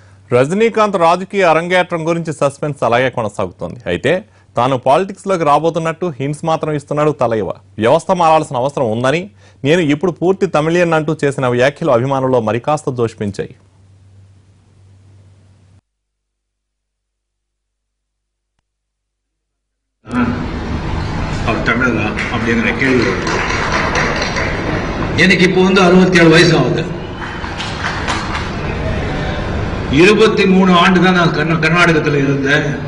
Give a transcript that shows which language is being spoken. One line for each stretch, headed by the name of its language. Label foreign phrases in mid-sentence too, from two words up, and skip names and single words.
Telugu: రజనీకాంత్ రాజకీయ అరంగేట్రం గురించి సస్పెన్స్ అలాగే కొనసాగుతోంది. అయితే తాను పాలిటిక్స్ లోకి రాబోతున్నట్టు హింట్స్ మాత్రం ఇస్తున్నాడు తలైవ. వ్యవస్థ మారాల్సిన అవసరం ఉందని, నేను ఇప్పుడు పూర్తి తమిళియన్ అంటూ చేసిన వ్యాఖ్యలు అభిమానుల్లో మరికాస్త జోష్పించాయి.
Tamil: அப்படிங்கிற கேள்வி எனக்கு இப்போ 67 வயசு ஆகுது. 23 ஆண்டு தான் நான் கர்நாடகத்தில் இருந்தேன்.